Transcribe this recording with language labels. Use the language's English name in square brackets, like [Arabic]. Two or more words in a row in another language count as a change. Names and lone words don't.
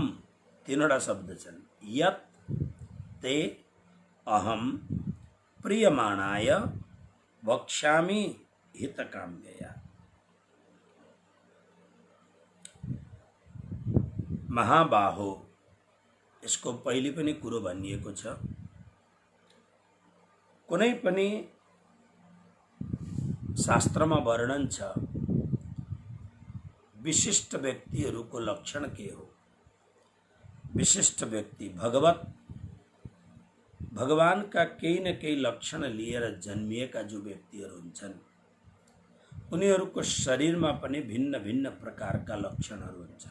[Nepali] तीनोटा शब्द छन्। [Sanskrit] यत् ते अहम प्रीयमाणाय वक्ष्यामि हितकाम्यया। महाबाहो, [Nepali] यसको पहिले पनि कुरो भनिएको छ। कुनै पनि शास्त्रमा वर्णन छ विशिष्ट व्यक्तिहरूको लक्षण के हो। विशिष्ट व्यक्ति भगवानका केही न केही लक्षण लिएर जन्मिएका जो व्यक्तिहरू हुन्छन् उनीहरूको शरीरमा पनि भिन्न भिन्न प्रकारका लक्षणहरू हुन्छन्।